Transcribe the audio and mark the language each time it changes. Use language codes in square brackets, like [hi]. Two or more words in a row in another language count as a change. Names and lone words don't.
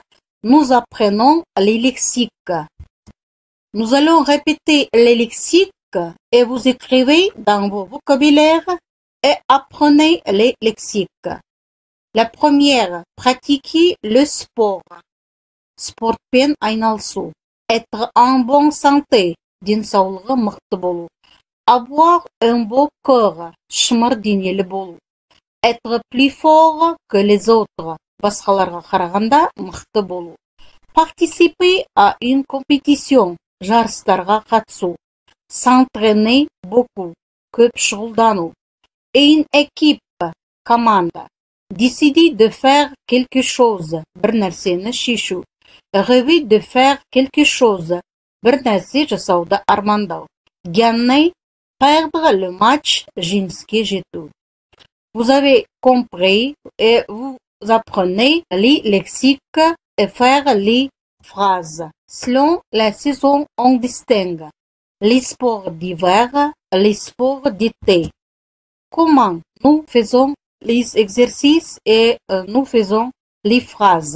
[fr] Nous apprenons les lexiques. Nous allons répéter les lexiques et vous écrivez dans vos vocabulaires et apprenez les lexiques. La première, pratiquer le sport. [kk] Спортпен айналысу. [fr] Être en bonne santé. [kk] Денсаулығы мықты болу. [fr] Avoir un beau corps. [kk] Шымыр денелі болу. [fr] Être plus fort que les autres. [kk] Басқаларға қарағанда мықты болу. [fr] Participer à une compétition. [kk] Жарыстарға қатысу. [fr] S'entraîner beaucoup. [kk] Көп шұғылдану. [fr] Une équipe. Команда. Décider de faire quelque chose. [kk] Bir нәрсені шешу. [fr] Rêver de faire quelque chose. [kk] Bir нәрсе жасауды армандау. [fr] Gagner. Perdre le match. [kk] Жеңіске жету. [fr] Vous avez compris et vous apprenez les lexiques et faire les phrases. Selon la saison, on distingue les sports d'hiver, les sports d'été. Comment nous faisons les exercices et nous faisons les phrases.